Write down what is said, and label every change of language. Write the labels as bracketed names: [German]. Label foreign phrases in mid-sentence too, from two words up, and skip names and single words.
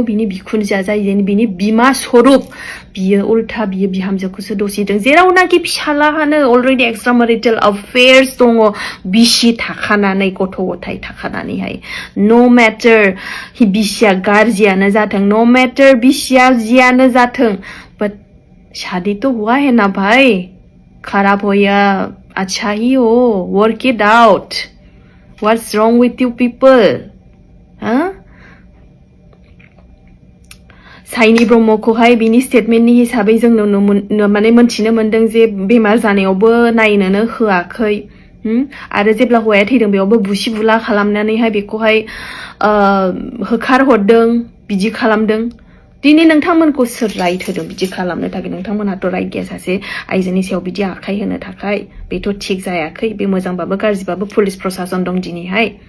[Bodo] बिनि बिखुनजोआ जाय बिनि बिमा स्वरुप बियो उल्था बियो बिहामजोखौसो दसिदों जेरावनाखि फिसालाहानो [English] already extra marital affairs [Bodo] दङ बिसि थाखानानै गथ' गथाय थाखानानैहाय [English] no matter [Bodo] बिसिया गाज्रियानो जाथों [English] no matter [Bodo] बिसिया जियानो जाथों बाट [Hindi] शादी तो हुआ है ना भाई खराब हो या अच्छा ही हो [English] work it out What's wrong with you people? [Bodo] Huh? साइनि ब्रह्मखौहाय बिनि स्टेटमेन्टनि हिसाबै जों माने मोनथिनो मोनदों जे बेमार जानायावबो नायनोनो होआखै आरो जेब्ला हौवाया थैदों बेयावबो बुसि बुला खालामनानैहाय बेखौहाय होखार हरदों बिदि खालामदों दिनै नोंथांमोनखौ सोर राइट होदों बिदि खालामनो थाखाय नोंथांमोनहाथ' राइट गैया सासे आइजोनि सायाव बिदि आखाइ होनो थाखाय बेथ' थिग जायाखै बे मोजांबाबो गाज्रिबाबो पुलिस प्रशासन दं दिनैहाय